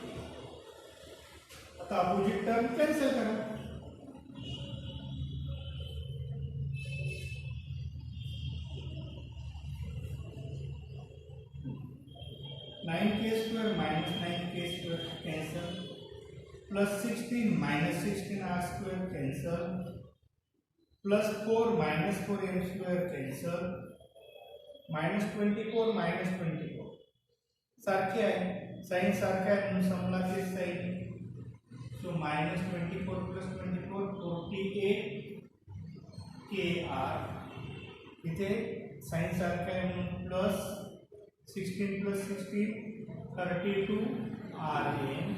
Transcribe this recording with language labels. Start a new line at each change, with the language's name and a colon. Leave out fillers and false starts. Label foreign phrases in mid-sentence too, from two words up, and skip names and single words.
Marathi: आता
English: opposite term cancel
Marathi: करा.
English: 9k² minus 9k² cancel, plus 16 minus 16r² cancel, plus 4 minus 4m² cancel, minus 24 minus 24
Marathi: सारखे आहे, साइन सारखे आहे म्हणून समला ते साइन.
English: सो minus 24 plus 24 48kr.
Marathi: इथे साइन सारखे आहे म्हणून
English: plus 16 plus 16 32rm.